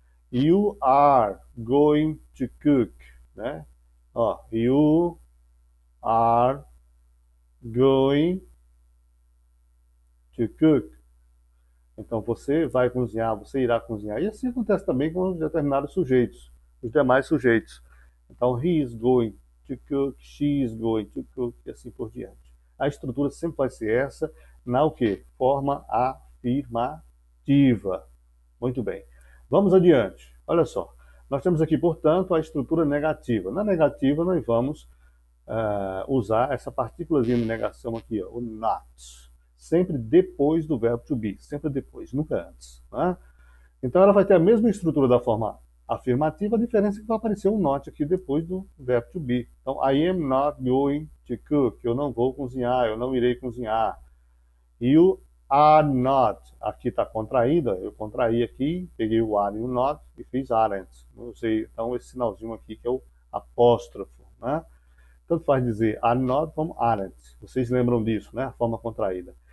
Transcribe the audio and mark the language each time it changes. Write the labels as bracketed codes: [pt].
[en] You are going to cook, né? Ó, you are going to cook. [pt] Então, você vai cozinhar, você irá cozinhar. E assim acontece também com os determinados sujeitos, os demais sujeitos. [en] Então, he is going to cook, she is going to cook, [pt] e assim por diante. A estrutura sempre vai ser essa, na o quê? Forma afirmativa. Muito bem. Vamos adiante. Olha só. Nós temos aqui, portanto, a estrutura negativa. Na negativa, nós vamos usar essa partículazinha de negação aqui, ó, o not. Sempre depois do verbo to be. Sempre depois, nunca antes. Né? Então, ela vai ter a mesma estrutura da forma afirmativa, a diferença é que vai aparecer um not aqui depois do verbo to be. [en] Então, I am not going to cook. [pt] Eu não vou cozinhar, eu não irei cozinhar. [en] You are not. [pt] Aqui está contraída, eu contraí aqui, peguei o are e o not e fiz aren't. Não usei, então, esse sinalzinho aqui que é o apóstrofo. Né? Tanto faz dizer are not como aren't. Vocês lembram disso, né? A forma contraída.